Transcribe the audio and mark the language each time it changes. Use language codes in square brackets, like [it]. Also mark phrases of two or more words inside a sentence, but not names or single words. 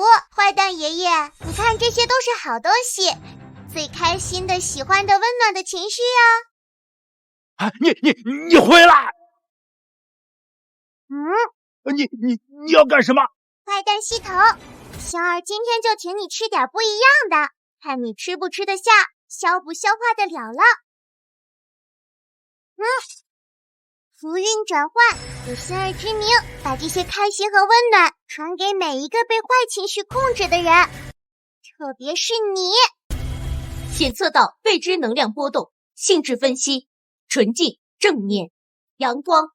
[zh] 坏蛋爷爷，你看这些都是好东西，最開心的、喜歡的、溫暖的情緒啊！你回來！你要幹什麼？壞蛋系統，星兒今天就請你吃點不一樣的，看你吃不吃得下，消不消化得了了。福運轉換，有星兒之名，把這些開心和溫暖傳給每一個被壞情緒控制的人，特別是你。檢測到未知能量波動，性質分析，純淨正面，陽光。